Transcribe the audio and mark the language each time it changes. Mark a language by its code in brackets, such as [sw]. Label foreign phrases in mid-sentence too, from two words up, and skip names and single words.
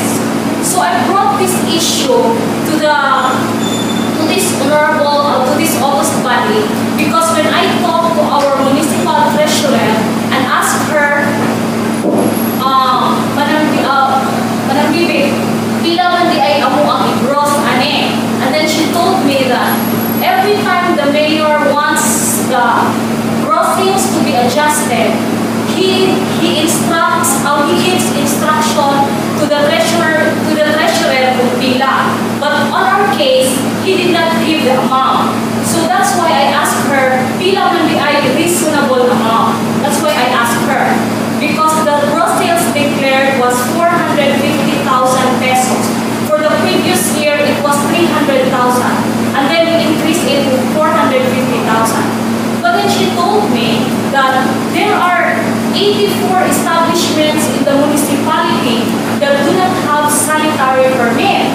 [en] So I brought this issue to this august body because when I talked to our municipal treasurer and asked her, Madam Bibi, [hil] pila man di ay amo ang i-gross ane? [en] And then she told me that every time the mayor wants the gross sales to be adjusted, he gives instruction to the treasurer [hil] kung pila. [en] But on our case, he did not give the amount. So that's why I asked her, [hil] pila man di ay reasonable amount. [en] That's why I asked her. Because the gross sales declared was 450,000 pesos. For the previous year, it was 300,000. And then we increased it to 450,000. But then she told me that there are 84 establishments in the municipality that do not have sanitary permit.